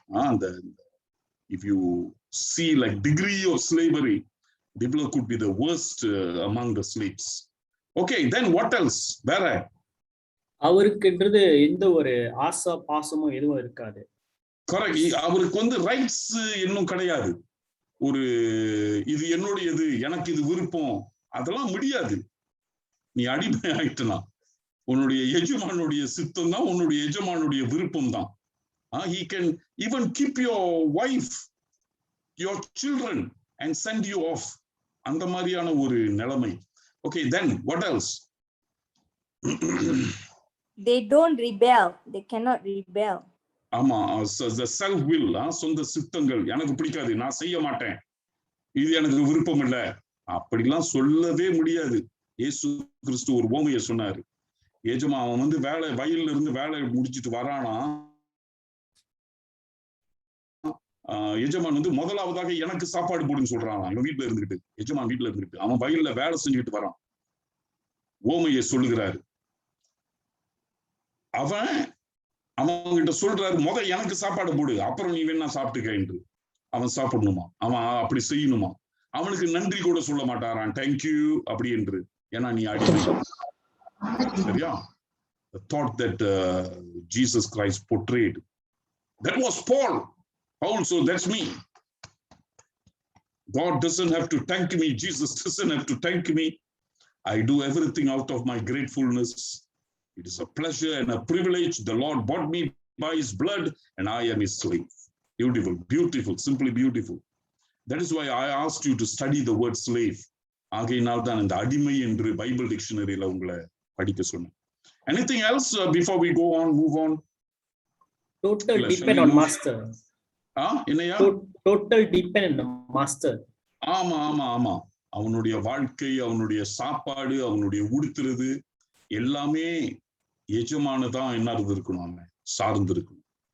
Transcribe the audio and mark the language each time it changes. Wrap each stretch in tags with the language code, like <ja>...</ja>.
<en>அந்த if you see like degree of slavery, Biblia could be the worst among the slaves. Okay, then what else? வேற</en> <ta>அவருக்குன்றது எந்த ஒரு ஆசா பாசமும் எதுவும் இருக்காது. கரெக்ட். அவருக்கு ரைட்ஸ் இன்னும் கிடையாது. ஒரு இது என்னுடையது, எனக்கு இது விருப்பம், அதெல்லாம் முடியாது. நீ அடிமை ஆயிட்டனா, உன்னுடைய எஜமானுடைய சித்தம் தான் உன்னுடைய எஜமானுடைய விருப்பம் தான்.</ta> <en>He can even keep your wife, your children and send you off.</en> <ta>அந்த மாதிரியான ஒரு நிலைமை.</ta> <en>Okay, then what else? They don't rebel. They cannot rebel.</en> <ta>ஆமா,</ta> <en>the self will,</en> <ta>சொந்த சித்தங்கள், எனக்கு பிடிக்காது, நான் செய்ய மாட்டேன், இது எனக்கு விருப்பம் இல்ல, அப்படிலாம் சொல்லவே முடியாது. இயேசு கிறிஸ்து ஒரு உவமையை சொன்னாரு. அவன் வேலை, வயல்ல இருந்து வேலை முடிச்சிட்டு வரானா, எஜமான் முதலாவதாக எனக்கு சாப்பாடு போடுன்னு சொல்றான். இவன் வீட்டுல இருந்துகிட்டு, எஜமான் வீட்டுல இருந்துகிட்டு, அவன் வயல்ல வேலை செஞ்சுக்கிட்டு வரான். ஓமையை சொல்லுகிறாரு. அவன் கிட்ட சொல்றாரு, எனக்கு சாப்பாடு போடு, அப்புறம் நீ வேணா சாப்பிட்டுக்க என்று. அவன் சாப்பிடணுமா, அவன் அப்படி செய்யணுமா, அவனுக்கு நன்றி கூட சொல்ல மாட்டாரான், தேங்க்யூ அப்படி என்று. ஏன்னா நீ அடிமை. சரியா?</ta> <en>The thought that Jesus Christ portrayed, that was Paul. Also, that's me. God doesn't have to thank me. Jesus doesn't have to thank me. I do everything out of my gratefulness. It is a pleasure and a privilege. The Lord bought me by his blood and I am his slave. Beautiful, beautiful, simply beautiful. That is why I asked you to study the word slave.</en> <ta>ஆகையினால் தான் இந்த அடிமை என்று Bible டிக்ஷனரியில உங்களை படிக்க சொன்னேன்.</ta> <en>Anything else before we go on, move on? Total depend on master.</en> <ta>என்னையா?</ta> <en>Total depend on master.</en> <ta>ஆமா ஆமா ஆமா. அவனுடைய வாழ்க்கை, அவனுடைய சாப்பாடு, அவனுடைய உடுத்துறது எல்லாமே எஜமானதான் என்ன இருக்கணும், அவன் சார்ந்து இருக்கணும்.</ta>